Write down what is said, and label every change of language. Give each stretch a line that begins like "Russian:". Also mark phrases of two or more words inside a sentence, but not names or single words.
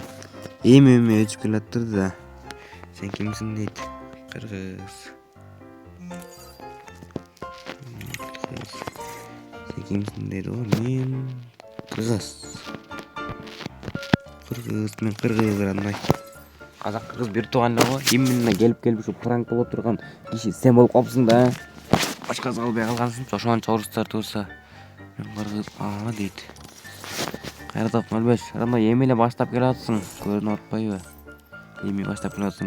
Kazakh: Эми өтіп келе тұрды да. Сен кімсің дейді? Қырғыз. Сен кімсің дейді ғой? Мен қырғыз. Мен қырғыз рандай.
Kyrgyz: Казак кыргыз бир туугандыгы именно келип ушу пранк болуп турган киши сен болуп калыпсың да. Башкасы калбай калгансың. Ошончо орустар турса мен кыргыз дейт. Кайрылып албаш. Анда эми эле баштап келатсың. Көрүнүп атпайбы? Эми баштап келатсың.